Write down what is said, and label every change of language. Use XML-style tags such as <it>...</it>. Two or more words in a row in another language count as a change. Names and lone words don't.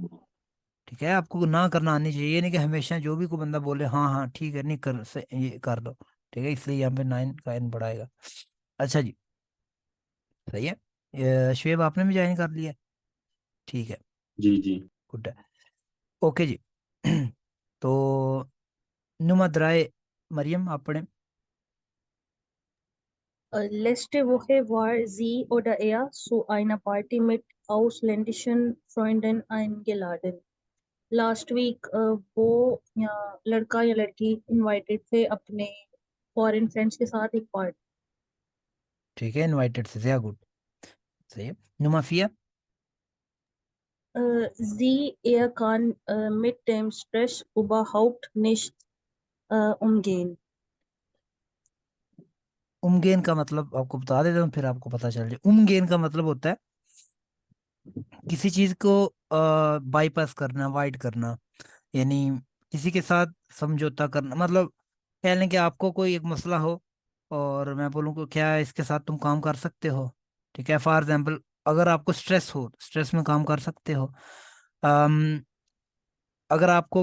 <hi>ठीक है, आपको ना करना आनी चाहिए, ये नहीं कि हमेशा जो भी कोई बंदा बोले हाँ हाँ ठीक है, नहीं कर से ये कर लो, ठीक है, इसलिए यहाँ पे नाइन का एन बढ़ाएगा। अच्छा जी, सही है, शुएब आपने भी ज्वाइन कर लिया, ठीक है, जी जी। गुड है, ओके जी। तो</hi> <de>Nummer drei</de> <hi>मरियम आप पढ़े।</hi> <de>Letzte Woche war sie oder er zu einer Party mit ausländischen Freunden eingeladen.</de> <en>Last week</en> <hi>वो या लड़का या लड़की इनवाइटेड थे अपने</hi> <en>foreign friends</en> <hi>के साथ एक पार्टी। ठीक है, इनवाइटेड से sehr गुड, सही है,</hi> <de>Nummer vier. Er kann mit dem Stress überhaupt nicht umgehen.</de> <hi>उमगेन का मतलब आपको बता देता हूँ, फिर आपको पता चल जाए, उमगेन का मतलब होता है किसी चीज को बाईपास करना, अवॉइड करना, यानी किसी के साथ समझौता करना, मतलब कह लें कि आपको कोई एक मसला हो और मैं बोलूँ कि क्या इसके साथ तुम काम कर सकते हो, ठीक है,</hi> <en>for example</en> <hi>अगर आपको स्ट्रेस हो, स्ट्रेस में काम कर सकते हो, अम, अगर आपको</hi>